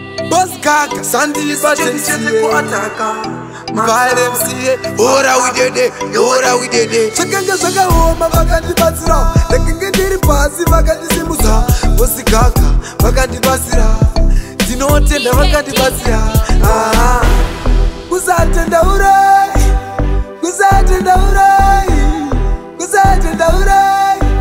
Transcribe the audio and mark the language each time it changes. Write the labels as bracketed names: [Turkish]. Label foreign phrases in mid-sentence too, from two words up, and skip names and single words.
[Shona] Boss Gaga, Sandy Batten, Chete chete kuataka. [English] Vale M C A, ora we did it, ora we did it. [Shona] Zvakanga zvakaoma vakandibatsira, ndakange ndiri pasi vakandisimudza. Boss Gaga, vakandibatsira. Ndinotenda vakandibatsira. Ah. Kusatendaurai, kusatendaurai, kusatendaurai.